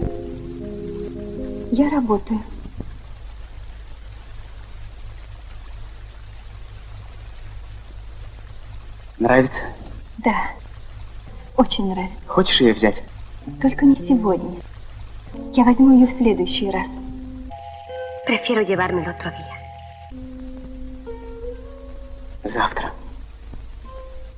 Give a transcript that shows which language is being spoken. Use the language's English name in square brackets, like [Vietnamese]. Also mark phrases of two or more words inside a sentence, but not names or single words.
[Russian] Я работаю. Нравится? Да. Очень нравится. Хочешь ее взять? Только не сегодня. Я возьму ее в следующий раз. [Spanish] Prefiero llevármelo otro día. [Russian] Завтра.